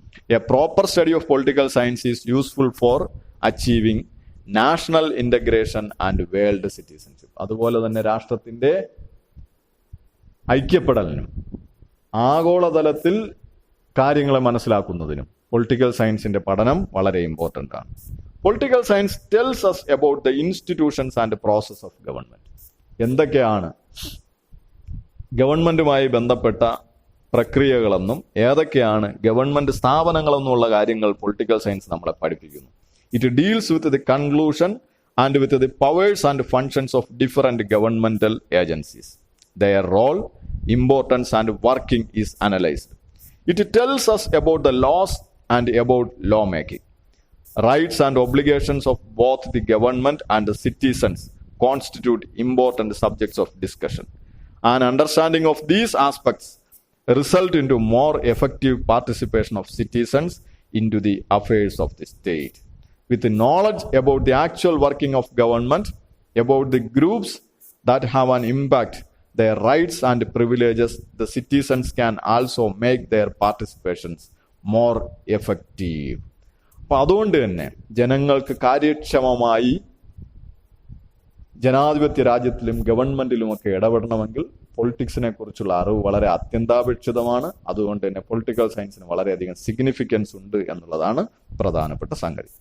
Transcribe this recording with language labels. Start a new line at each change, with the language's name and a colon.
English: A proper study of political science is useful for achieving national integration and world citizenship.
Malayalam: അതുപോലെ തന്നെ രാഷ്ട്രത്തിന്റെ ഐക്യപ്പെടലിനും ആഗോളതലത്തിൽ കാര്യങ്ങളെ മനസ്സിലാക്കുന്നതിനും പൊളിറ്റിക്കൽ സയൻസിന്റെ പഠനം വളരെ ഇമ്പോർട്ടൻ്റ് ആണ്.
English: Political science tells us about the institutions and process of government.
Malayalam: എന്തൊക്കെയാണ് ഗവൺമെന്റുമായി ബന്ധപ്പെട്ട പ്രക്രിയകളെന്നും ഏതൊക്കെയാണ് ഗവൺമെന്റ് സ്ഥാപനങ്ങളെന്നുള്ള കാര്യങ്ങൾ പൊളിറ്റിക്കൽ സയൻസ് നമ്മളെ പഠിപ്പിക്കുന്നു.
English: It deals with the conclusion and with the powers and functions of different governmental agencies. Their role, importance and working is analyzed. It tells us about the laws and about lawmaking. Rights and obligations of both the government and the citizens constitute important subjects of discussion. An understanding of these aspects result into more effective participation of citizens into the affairs of the state. With knowledge about the actual working of government, about the groups that have an impact, their rights and privileges, the citizens can also make their participations more effective.
Malayalam: അപ്പൊ അതുകൊണ്ട് തന്നെ ജനങ്ങൾക്ക് കാര്യക്ഷമമായി ജനാധിപത്യ രാജ്യത്തിലും ഗവൺമെന്റിലുമൊക്കെ ഇടപെടണമെങ്കിൽ പൊളിറ്റിക്സിനെ കുറിച്ചുള്ള അറിവ് വളരെ അത്യന്താപേക്ഷിതമാണ്. അതുകൊണ്ട് തന്നെ പൊളിറ്റിക്കൽ സയൻസിന് വളരെയധികം സിഗ്നിഫിക്കൻസ് ഉണ്ട് എന്നുള്ളതാണ് പ്രധാനപ്പെട്ട സംഗതി.